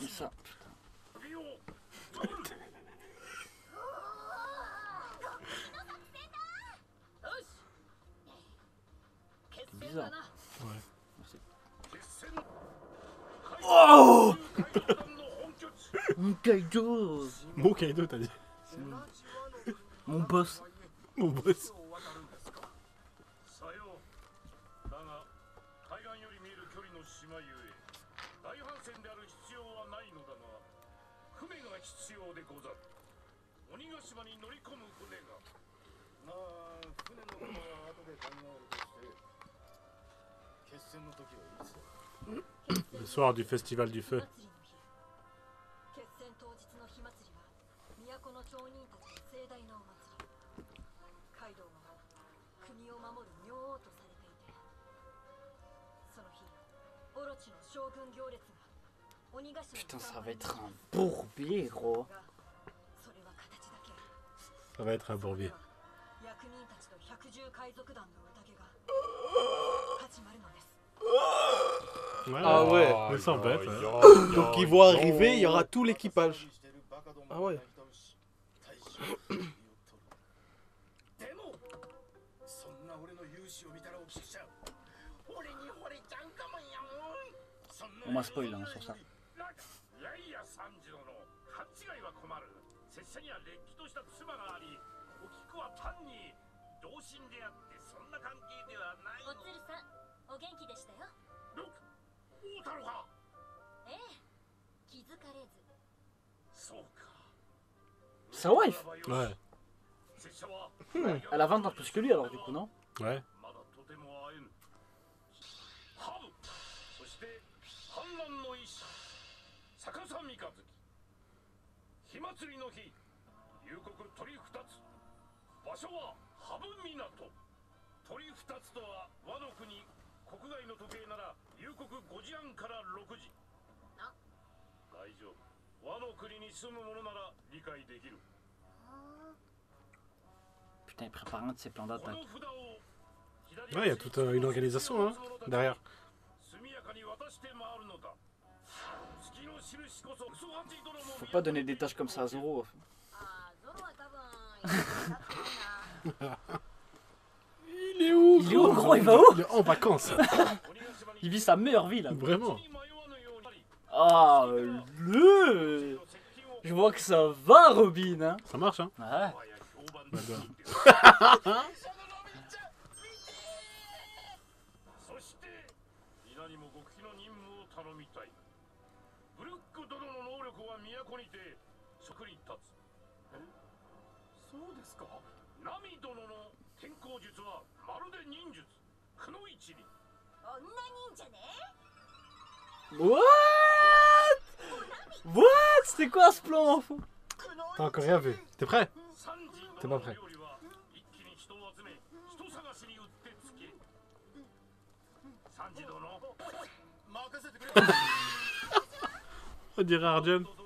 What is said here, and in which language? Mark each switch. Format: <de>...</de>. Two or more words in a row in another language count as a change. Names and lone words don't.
<fr>Comme ça. C'est bizarre. Oh Mon Kaido. Mon Kaido, t'as dit. Mon boss. Mon boss.</fr> <ja>さようだが海岸より見える距離の島ゆえ大帆船である必要はないのだが船が必要でござる鬼ヶ島に乗り込む船がまあ船のことは後で考えるとして決戦の時はいつだ</ja> <fr>Le soir du festival du feu.</fr> <ja>決戦当日の火祭りは都の町人たちの盛大なお祭りカイドウは国を守る明王とされていてその日オロチの将軍行列が鬼ヶ島</ja> <fr>Putain, ça va être un bourbier, gros.</fr> <ja>それは形だけ</ja> <fr>Ça va être un bourbier.</fr> <ja>役人たちと百獣海賊団の宴が始まるのです</ja> <fr>Ouais, Ah ouais. Mais sans bête. Donc ils vont arriver, il y aura tout l'équipage. Ah ouais.</fr> <ja>でもそんな俺の勇姿を見たらお聞きしちゃう俺に惚れちゃうかもやもんそんな</ja> <fr>On m'a spoil hein, sur ça.</fr> <ja>いやいや三次殿勘違いは困る拙者にはれっきとした妻がありお菊は単に同心であってそんな関係ではないのおつるさんお元気でしたよロック大太郎かええ気づかれずそうか</ja> <fr>Sa wife. Ouais.</fr> <ja>拙者は</ja> <fr>Elle a 20 ans plus que lui alors du coup, non? Ouais.</fr> <ja>まだとても会えぬハブそして反乱の意志逆さ三日月火祭りの日夕刻鳥二つ場所はハブ港鳥二つとは和の国国外の時計なら夕刻5時半から6時あ大丈夫和の国に住む者なら理解できる</ja> <fr>Putain, il prépare un de ses plans d'attaque. Ouais, il y a toute une organisation hein, derrière. Faut pas donner des tâches comme ça à Zoro.</fr> <ja>あーゾロは多分だったか</ja> <fr>Il est où Il est où, gros? Il va où? Il est en vacances. Il vit sa meilleure vie là. Vraiment. Ah, le. Je vois que ça va, Robin. Hein. Ça marche hein. Ouais. Bah, bah.</fr> <ja>そして皆にも極秘の任務を頼みたいブルック殿の能力は都にて職に立つそうですかナミ殿の天候術はまるで忍術くの一に女忍者ね</ja> <en>What? What?</en> <fr>C'était quoi ce plan?</fr> <ja>くの</ja> <fr>T'as encore rien vu. T'es prêt? T'es pas prêt. On dirait Arjun.</fr>